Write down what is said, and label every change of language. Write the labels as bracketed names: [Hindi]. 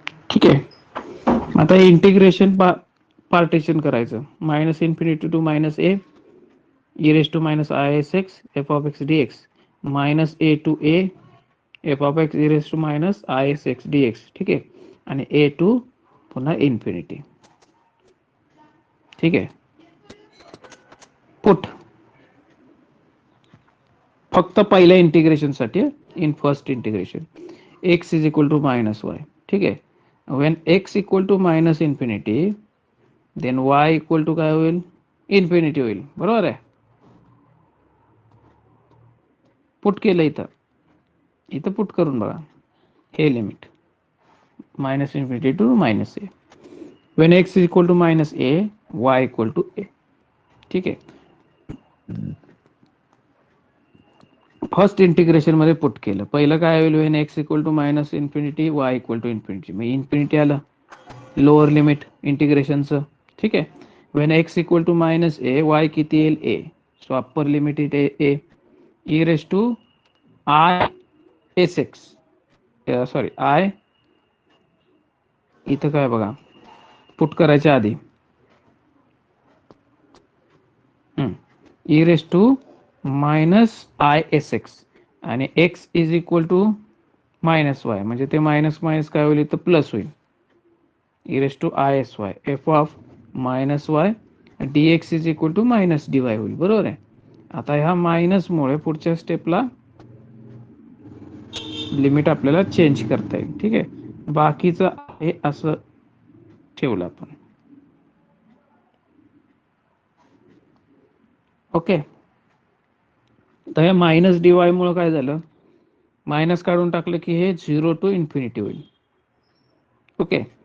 [Marathi] ठीक आहे, आता इंटिग्रेशन पार्टिशन करायचं. [English] Minus infinity to minus A E raise to minus I S X F of X D X minus A to A F of X E raise to minus I S X D X. [Marathi] ठीक आहे, आणि ए to पुन्हा infinity. ठीक आहे, put फक्त पहिल्या integration साठी, [English] In first integration X is equal to minus Y. [Marathi] ठीक आहे, [English] when x equal to minus infinity then y equal to [Marathi] काय होईल, इन्फिनिटी होईल. बरोबर आहे, पुट केलं इथं पुट करून बघा हे limit. [English] minus infinity to minus a. When x is equal to minus a, y equal to a. [Marathi] ठीक आहे. फर्स्ट इंटिग्रेशन मध्ये पुट केलं. पहिलं काय होईल, [English] When X equal to minus infinity Y equal to infinity. [Marathi] मग इन्फिनिटी आलं lower limit इंटिग्रेशनचं. ठीक आहे. Wien x equal to minus A, Y किती येईल ए. So upper limit it A E raise to I S x, sorry I, इथं काय बघा put करायच्या आधी E raise to minus I S x आणि x is equal to minus Y, म्हणजे ते मायनस मायनस काय होईल तर प्लस होईल. [English] E raise to I S Y F of minus Y D X is equal to minus D Y [Marathi] होईल. बरोबर आहे. आता ह्या मायनसमुळे पुढच्या स्टेपला लिमिट आपल्याला चेंज करता येईल. ठीक आहे. बाकीचं हे असं ठेवलं आपण. ओके. तर हे मायनस डी वाय मुळे काय झालं, मायनस काढून टाकलं की हे 0 टू इन्फिनिटी होईल. ओके.